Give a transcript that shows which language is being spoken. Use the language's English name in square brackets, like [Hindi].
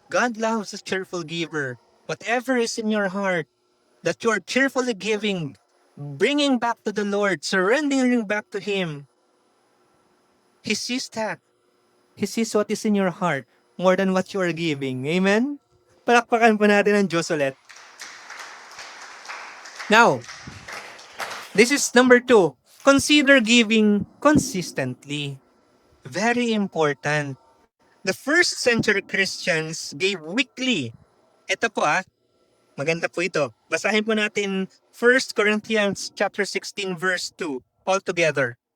[English] God loves a cheerful giver. Whatever is in your heart that you are cheerfully giving, bringing back to the Lord, surrendering back to Him. He sees that. He sees what is in your heart more than what you are giving. Amen? [Filipino] Palakpakan po natin ang Diyos ulit. [English] Now, this is number 2. Consider giving consistently. Very important. The first century Christians gave weekly. [Filipino] Ito po maganda po ito. Basahin po natin 1 Corinthians chapter 16 verse 2 all together.